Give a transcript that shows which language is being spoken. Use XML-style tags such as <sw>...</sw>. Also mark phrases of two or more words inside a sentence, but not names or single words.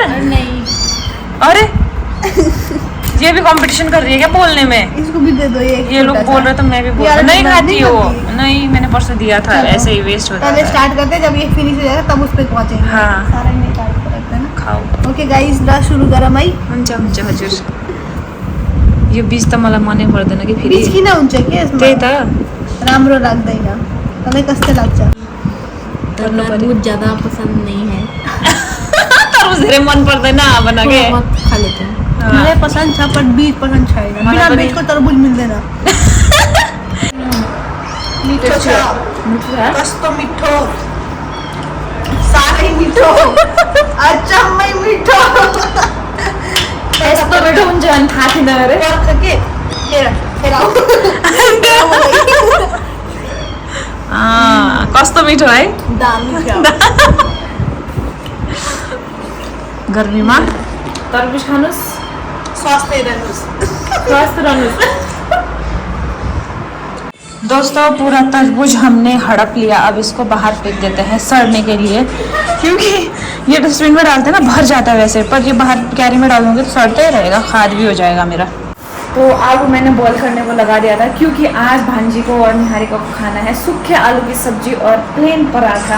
<hi>नहीं अरे ये भी कंपटीशन कर रही है क्या बोलने में? इसको भी दे दो। ये लोग बोल रहे तो मैं भी बोल, नहीं खाती हो। नहीं मैंने परसों दिया था, ऐसे ही वेस्ट होता है। पहले स्टार्ट करते हैं, जब ये फिनिश हो जाएगा तब उस पे पहुंचेंगे। हाँ सारा निकाल के रखते हैं ना, खाओ।</hi> <en>okay guys</en> <ne>ला शुरू करा माई हुन्छ हजुर। यो बीज त मलाई मनै पर्दैन कि फेरि बीज किन हुन्छ के यसमा? त्यही त राम्रो लाग्दैन, तँलाई कस्तो लाग्छ?</ne> <hi>तरबुज ज्यादा पसंद नहीं है</hi> <ne>तरबुज धेरै मन पर्दैन</ne> <hi>बना के खा लेते हैं।</hi> <ne>मलाई पसंद छ पर बीज पसंद छैन, बिना बीजको तरबुज मिल्दैन। मिठो छ, कस्तो मिठो, साह्रै मिठो, अचम्मै मिठो। यस्तो मिठो हुन्छ अनि थाहा थिएन अरे के कस्तो मिठो है, दामी छ। गर्मीमा तरबुज खानुस्, स्वस्थ रहनुस्।</ne> <hi>दोस्तों पूरा तरबूज हमने हड़प लिया, अब इसको बाहर फेंक देते हैं सड़ने के लिए, क्योंकि ये डस्टबिन में डालते हैं ना भर जाता है वैसे, पर ये बाहर कैरी में डालूंगी तो सड़ता ही रहेगा, खाद भी हो जाएगा मेरा। तो आलू मैंने बॉईल करने को लगा दिया था, क्योंकि आज भांजी को और निहारिका को खाना है सूखे आलू की सब्जी और प्लेन पराठा।</hi>